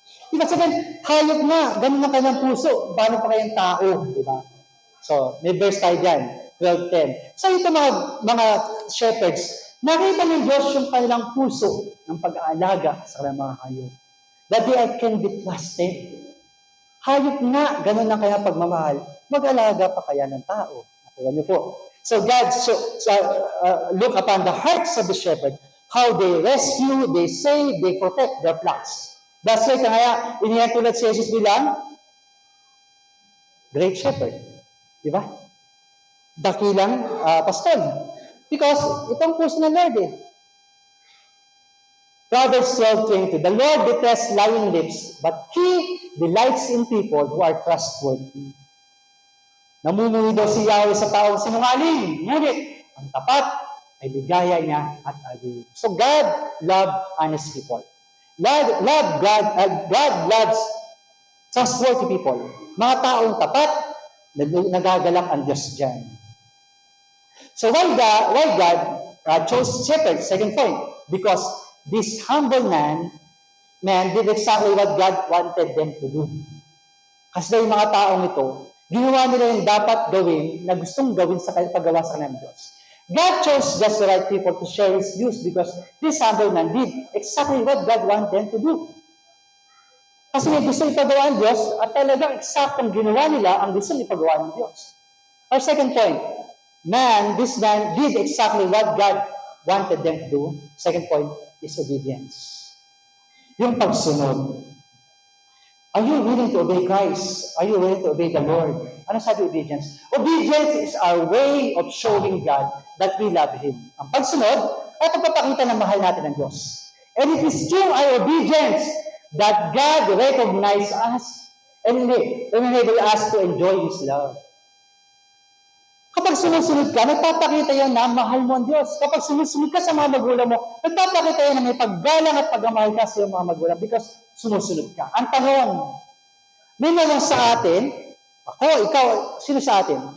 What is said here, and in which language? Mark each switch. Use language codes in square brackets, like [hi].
[tl] Ibig sabihin, hayop na, ganun ang kanyang puso. Paano pa kayang tao? Diba? So, may verse tayo dyan, 12:10. So, ito mga shepherds, nakita ng Diyos yung kanilang puso ng pag-aalaga sa kanilang mga hayop. [en] That they can be trusted. [tl] Hayop nga, ganun ang kanyang pagmamahal. Mag-alaga pa kaya ng tao? Nakuha niyo po. [en] So, God look upon the hearts of the shepherd, how they rescue, they save, they protect their flocks. That's why [tl] kaya iniyatulad si Jesus bilang great shepherd. Di ba? Dakilang pastol. Because itong puso ng Lord eh. [en] Proverbs 12:20, the Lord detests lying lips, but He delights in people who are trustworthy. [tl] Namumuhi daw si Yahweh sa taong sinungaling, ngunit ang tapat ay ligaya niya at aliw. [en] So God loves honest people. God loves trustworthy people. [tl] Mga taong tapat, nagagalak ang Diyos dyan. [en] So why God chose shepherds? Second point, because this humble man did exactly what God wanted them to do. [tl] Kasi yung mga taong ito, ginawa nila yung dapat gawin na gustong gawin sa paggawa sa kanilang Diyos. [en] God chose just the right people to share His views because this humble man did exactly what God wanted them to do. [tl] Kasi may gusto ipagawa ng Diyos at talagang eksaktong ginawa nila ang gusto ipagawa ng Diyos. [en] Our second point, this man did exactly what God wanted them to do. Second point is obedience. [tl] Yung pagsunod. [en] Are you willing to obey Christ? Are you willing to obey the Lord? [tl] Ano sabi obedience? [en] Obedience is our way of showing God that we love Him. [tl] Ang pagsunod ay pagpapakita ng mahal natin ng Diyos. [en] And it is through our obedience that God recognizes us and enable us to enjoy His love. [tl] Kapag sumusunod ka, nagpapakita yan na mahal mo ang Diyos. Kapag sumusunod ka sa mga magulang mo, nagpapakita yan na may paggalang at pagmamahal ka sa iyong mga magulang because sumusunod ka. Ang tanong, may nalang sa atin, ako, ikaw, sino sa atin?